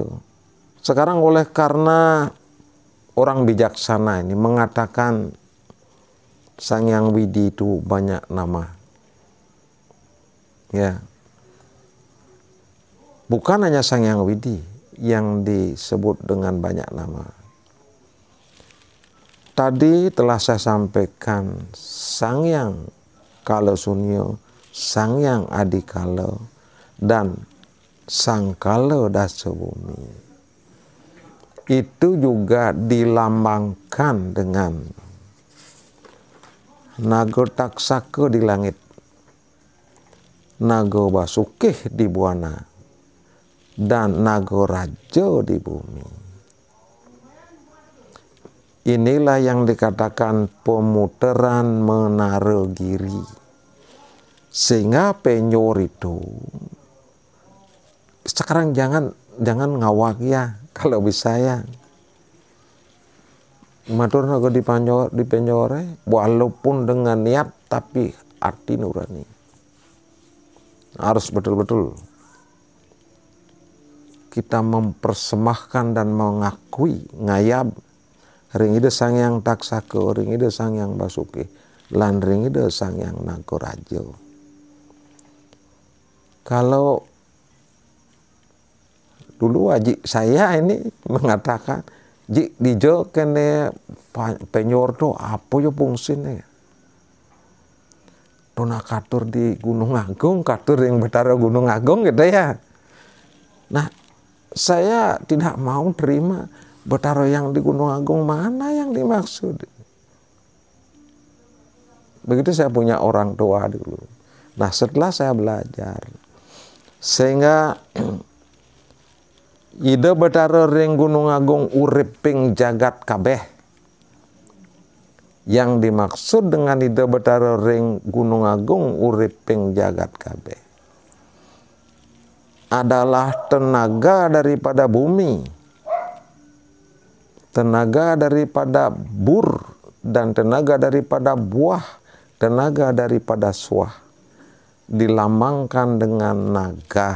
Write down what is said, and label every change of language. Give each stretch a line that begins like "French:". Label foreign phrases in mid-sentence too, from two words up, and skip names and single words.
Indonesian: Sekarang oleh karena orang bijaksana ini mengatakan Sang Hyang Widi itu banyak nama. Ya. Bukan hanya Sang Hyang Widi yang disebut dengan banyak nama. Tadi telah saya sampaikan Sang Hyang Kalasunyo, Sang Hyang Adikala, dan Sang Kala Dasabumi. Itu juga dilambangkan dengan Naga Taksaka di langit, Naga Basukih di buana, dan Naga Raja di bumi. Inilah yang dikatakan pemutaran menara giri. Sehingga penyor itu, sekarang jangan ngawak ya, kalau bisa ya.
Balinese: matur naga dipenjore
Indonesian: walaupun dengan niat tapi hati nurani. Harus betul-betul kita mempersembahkan dan mengakui
Balinese: ngayab ring ide sang yang taksake, ring ide sang yang basuki, lan ring ide sang yang nagorajo.
Indonesian: Kalau dulu aji saya ini mengatakan,
Balinese: ji dijo kene penyor do apa yo fungsine? Dona katur
Indonesian: di Gunung Agung, katur yang Betara Gunung Agung gitu ya. Nah, saya tidak mau terima Betara yang di Gunung Agung mana yang dimaksud. Begitu saya punya orang tua dulu. Nah, setelah saya belajar, sehingga
Balinese: ide Betara ring Gunung Agung uriping jagat kabeh.
Indonesian: Yang dimaksud dengan
Balinese: ide Betara ring Gunung Agung uriping jagat kabeh
Indonesian: adalah tenaga daripada bumi, tenaga daripada bur, dan tenaga daripada buah, tenaga daripada suah, dilambangkan dengan naga.